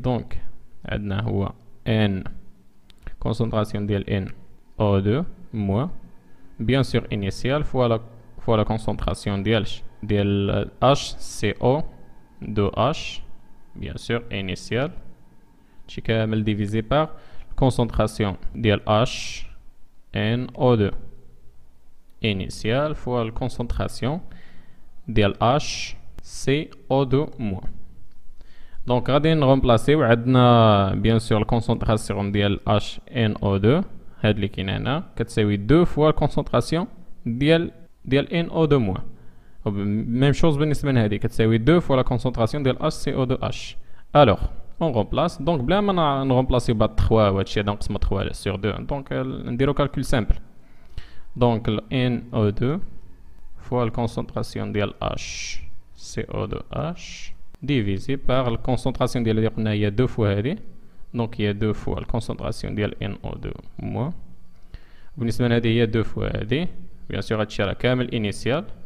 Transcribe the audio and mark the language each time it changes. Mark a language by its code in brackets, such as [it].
[fr] donc on a N concentration de NO2 moins bien sûr initiale fois la concentration de HCO2H bien sûr initiale qui est divisé par concentration de HNO2 initiale fois la concentration de HCO2-. donc [ar] غادي نرمبلاسيو عندنا [fr] bien sûr la concentration de HNO2 [ar] هاد اللي كاين هنا كتساوي 2 فوا الكونسونطراسيون ديال NO2 moins. [fr] Même chose [ar] بالنسبة لهادي كتساوي 2 فوا لا كونسونطراسيون ديال HCO2H. [fr] Alors on remplace donc [ar] بلا ما نرمبلاسيو بهاد 3 وهادشي هذا نقسمو 3 sur 2 donc نديرو [fr] calcul simple. Donc NO2 fois la concentration de HCO2H divisé par la concentration de il y a 2 fois donc il y a 2 fois la concentration de NO2 moins [ar] بالنسبة لهذه هي [fr] 2 fois bien sûr [ar] هادشي راه كامل [fr] initial